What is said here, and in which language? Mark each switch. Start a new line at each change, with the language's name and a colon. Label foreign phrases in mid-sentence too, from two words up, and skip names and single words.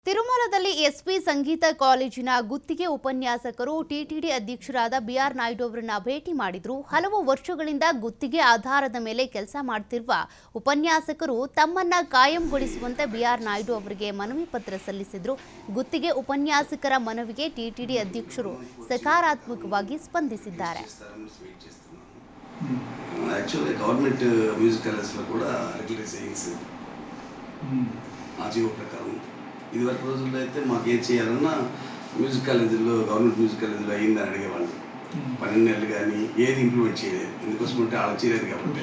Kannada: ತಿರುಮಲದಲ್ಲಿ ಎಸ್ಪಿ ಸಂಗೀತ ಕಾಲೇಜಿನ ಗುತ್ತಿಗೆ ಉಪನ್ಯಾಸಕರು ಟಿಟಿಡಿ ಅಧ್ಯಕ್ಷರಾದ ಬಿಆರ್ ನಾಯ್ಡು ಅವರನ್ನು ಭೇಟಿ ಮಾಡಿದ್ರು. ಹಲವು ವರ್ಷಗಳಿಂದ ಗುತ್ತಿಗೆ ಆಧಾರದ ಮೇಲೆ ಕೆಲಸ ಮಾಡುತ್ತಿರುವ ಉಪನ್ಯಾಸಕರು ತಮ್ಮನ್ನ ಕಾಯಂಗೊಳಿಸುವಂತೆ ಬಿಆರ್ ನಾಯ್ಡು ಅವರಿಗೆ ಮನವಿ ಪತ್ರ ಸಲ್ಲಿಸಿದ್ರು. ಗುತ್ತಿಗೆ ಉಪನ್ಯಾಸಕರ ಮನವಿಗೆ ಟಿಟಿಡಿ ಅಧ್ಯಕ್ಷರು ಸಕಾರಾತ್ಮಕವಾಗಿ ಸ್ಪಂದಿಸಿದ್ದಾರೆ.
Telugu: ఇదివరకు రోజుల్లో అయితే మాకు ఏం చేయాలన్నా మ్యూజిక్ కాలేజీలో గవర్నమెంట్ మ్యూజిక్ కాలేజీలో అయిందని అడిగేవాళ్ళు. 12 నెలలు కానీ ఏది ఇంప్లిమెంట్ చేయలేదు. ఎందుకోసం అంటే అలా చేయలేదు కాబట్టి